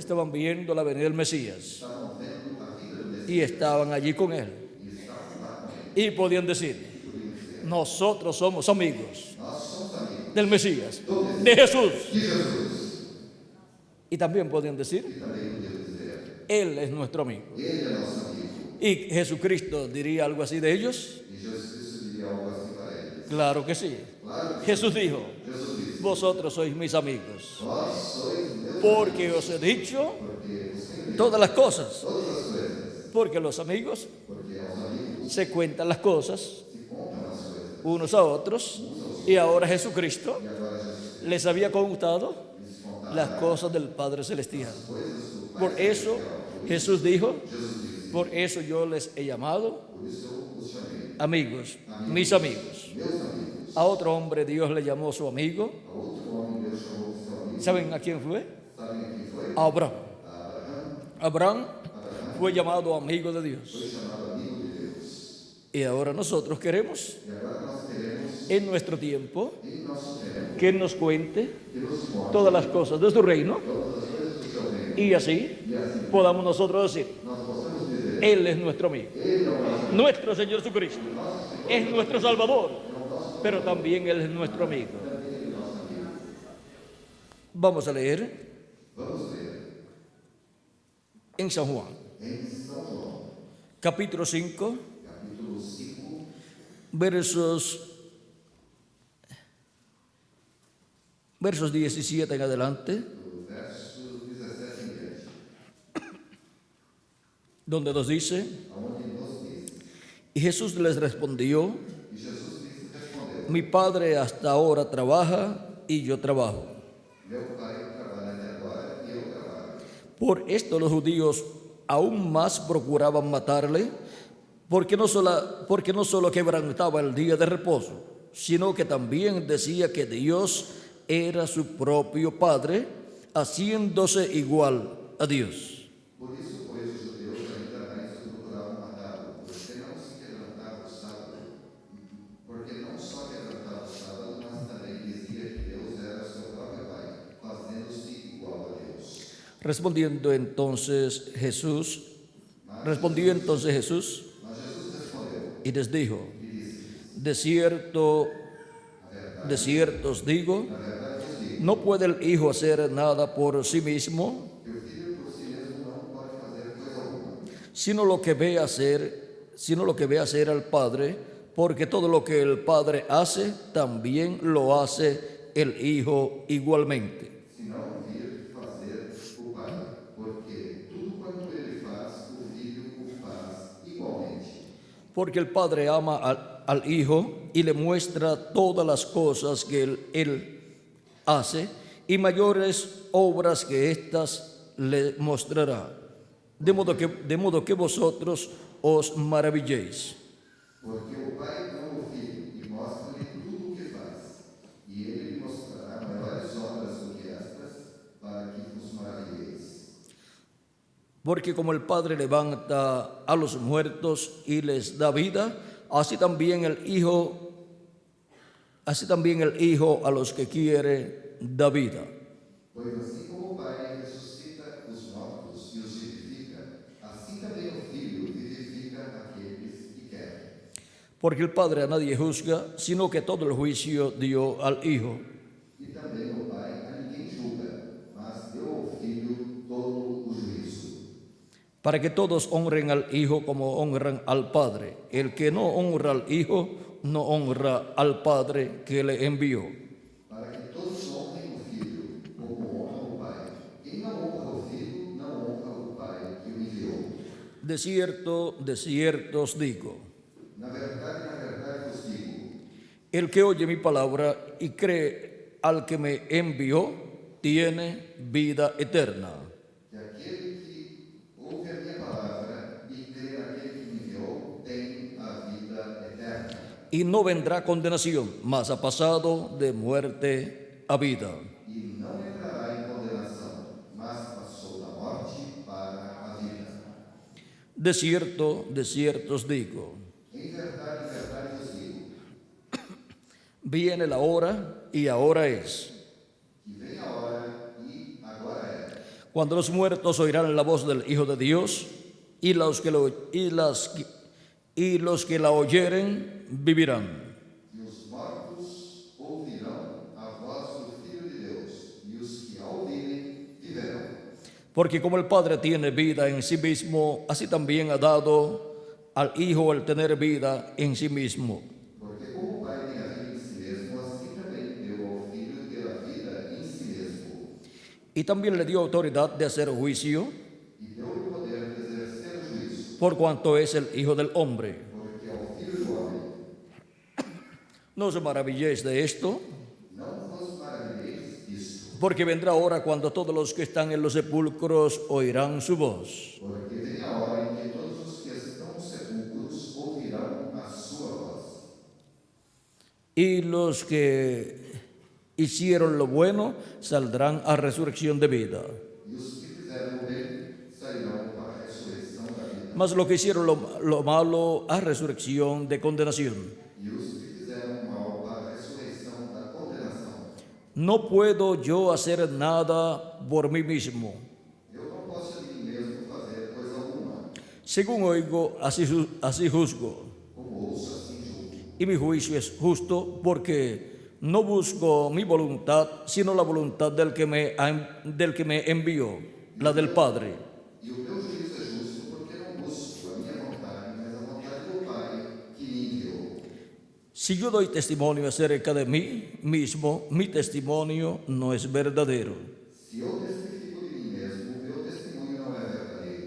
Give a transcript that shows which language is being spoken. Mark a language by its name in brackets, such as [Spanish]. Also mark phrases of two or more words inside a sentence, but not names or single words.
[Spanish] Estaban viendo la venida del Mesías, [Portuguese] Estavam vendo a vida do Messias [Spanish] y estaban allí con él, [Portuguese] e estavam lá com ele. [Spanish] y podían decir: nosotros somos amigos [Portuguese] Nós somos amigos [Spanish] del Mesías, de Jesús. [Portuguese] de Jesus. [Spanish] Y también podían decir: [Portuguese] E também podemos dizer: [Spanish] él es nuestro amigo. [Portuguese] Ele é nosso amigo. [Spanish] ¿Y Jesucristo diría algo así de ellos? [Portuguese] E Jesus Cristo diria algo assim para eles. [Spanish] Claro que sí. [Portuguese] Claro que [Spanish] Jesús dijo: [Portuguese] Jesus disse: [Spanish] vosotros sois mis amigos, [Portuguese] Vós sois meus [Spanish] porque os he dicho [Portuguese] porque os tenho [Spanish] todas las cosas. [Portuguese] todas as coisas. [Spanish] Porque los amigos [Portuguese] Porque aos amigos [Spanish] se cuentan las cosas [Portuguese] se contam as coisas. [Spanish] unos a otros, y ahora Jesucristo [Portuguese] E agora Jesus [Spanish] les había contado [Portuguese] lhes contava [Spanish] las cosas del Padre Celestial. [Portuguese] coisas do Pai. [Spanish] Por eso Jesús dijo: [Portuguese] Jesus disse: [Spanish] por eso yo les he llamado [Portuguese] Por isso eu os chamei [Spanish] amigos, mis amigos. [Portuguese] meus amigos. [Spanish] A otro hombre Dios le llamó su amigo. [Portuguese] A outro homem Deus chamou de seu amigo. [Spanish] ¿Saben a quién fue? [Portuguese] Sabem a quem foi? [Spanish] A Abraham. [Portuguese] A Abraham Abraão. [Spanish] fue llamado amigo de [Portuguese] Foi [Spanish] Dios. [Portuguese] chamado amigo de Deus. [Spanish] Y ahora nosotros queremos, [Portuguese] E agora nós queremos, [Spanish] en nuestro tiempo, [Portuguese] em nosso tempo, [Spanish] que Él nos cuente [Portuguese] que nos conte [Spanish] todas las cosas de su reino, [Portuguese] todas as coisas do seu reino. [Spanish] y así [Portuguese] E assim [Spanish] podamos nosotros decir: [Portuguese] nós possamos dizer: [Spanish] Él es nuestro amigo, [Portuguese] Ele é o nosso [Spanish] nuestro Señor Jesucristo, es nuestro Salvador, pero también Él es nuestro amigo. Vamos a leer [Portuguese] Vamos ler [Spanish] en San Juan, [Portuguese] em São João, [Spanish] capítulo 5, [Portuguese] capítulo 5, [Spanish] versos 17 en adelante, [Portuguese] do verso 17 em diante, [Spanish] donde nos dice: [Portuguese] aonde nos diz: [Spanish] y Jesús les respondió: [Portuguese] E Jesus Cristo respondeu: [Spanish] mi Padre hasta ahora trabaja y yo trabajo. [Portuguese] Meu Pai trabalha até agora e eu trabalho. [Spanish] Por esto los judíos aún más procuraban matarle, porque no solo quebrantaba el día de reposo, sino que también decía que Dios era su propio Padre, haciéndose igual a Dios. [Portuguese] Por isso, pois, os judeus ainda mais o procuravam matá-lo, porque não só quebrantava o sábado, mas também dizia que Deus era seu próprio Pai, fazendo-se igual a Deus. [Spanish] Respondió entonces Jesús y les dijo: de cierto os digo, no puede el Hijo hacer nada por sí mismo, [Portuguese] Que o Filho por si mesmo não pode fazer coisa alguma, [Spanish] sino lo que ve hacer al Padre, porque todo lo que el Padre hace, también lo hace el Hijo igualmente. [Portuguese] senão vir fazer o Pai, porque tudo quanto ele faz, o Filho o faz igualmente. [Spanish] Porque el Padre ama al Hijo y le muestra todas las cosas que él hace, y mayores obras que éstas le mostrará, de modo que vosotros os maravilléis. [Portuguese] Porque o Pai ama o Filho e mostra-lhe tudo o que faz, e ele lhe mostrará maiores obras do que estas, para que vos maravilheis. [Spanish] Porque como el Padre levanta a los muertos y les da vida, así también el Hijo a los que quiere da vida. [Portuguese] Pois assim como o Pai ressuscita os mortos e os vivifica, assim também o Filho vivifica aqueles que quer. [Spanish] Porque el Padre a nadie juzga, sino que todo el juicio dio al Hijo, [Portuguese] E também o Pai a ninguém julga, mas deu ao Filho todo o juízo, [Spanish] para que todos honren al Hijo como honran al Padre. El que no honra al Hijo, no honra al Padre que le envió. [Portuguese] para que todos honrem o Filho, como honram o Pai. Quem não honra o Filho, não honra o Pai que o enviou. [Spanish] De cierto os digo, [Portuguese] Na verdade vos digo, [Spanish] el que oye mi palabra y cree al que me envió, tiene vida eterna, [Portuguese] que aquele que ouve a minha palavra e crê naquele que me enviou, tem a vida eterna. [Spanish] y no vendrá condenación, mas ha pasado de muerte a vida. [Portuguese] E não entrará em condenação, mas passou da morte para a vida. [Spanish] De cierto os digo, [Portuguese] Em verdade vos digo, [Spanish] viene la hora y ahora es, [Portuguese] que vem a hora e agora é, [Spanish] cuando los muertos oirán la voz del Hijo de Dios, y los que la oyeren vivirán. [Portuguese] e os mortos ouvirão a voz do Filho de Deus, e os que a ouvirem viverão. [Spanish] Porque como el Padre tiene vida en sí mismo, así también ha dado al Hijo el tener vida en sí mismo. [Portuguese] Porque como o Pai tem a vida em si mesmo, assim também deu ao Filho ter a vida em si mesmo. [Spanish] Y también le dio autoridad de hacer juicio, [Portuguese] E deu-lhe o poder de exercer o juízo, [Spanish] por cuanto es el Hijo del Hombre. [Portuguese] porque ao Filho do Homem. [Spanish] No os maravilléis de esto, [Portuguese] Não vos maravilheis disto, [Spanish] porque vendrá hora cuando todos los que están en los sepulcros oirán su voz, [Portuguese] porque vem a hora em que todos os que estão nos sepulcros ouvirão a sua voz. [Spanish] y los que hicieron lo bueno saldrán a resurrección de vida. [Portuguese] E os que fizeram o bem sairão para a ressurreição da vida. [Spanish] Mas los que hicieron lo malo a resurrección de condenación. [Portuguese] E os que fizeram o mal para a ressurreição da condenação. [Spanish] No puedo yo hacer nada por mí mismo. [Portuguese] Eu não posso de mim mesmo fazer coisa alguma. [Spanish] Según oigo, así juzgo. [Portuguese] Como ouço, assim julgo. [Spanish] Y mi juicio es justo, porque no busco mi voluntad, sino la voluntad del que me envió, la del Padre. [Portuguese] E o meu juízo é justo, porque não busco a minha vontade, mas a vontade do Pai que me enviou. [Spanish] Si yo doy testimonio acerca de mí mismo, mi testimonio no es verdadero. [Portuguese] Se eu testifico de mim mesmo, o meu testemunho não é verdadeiro.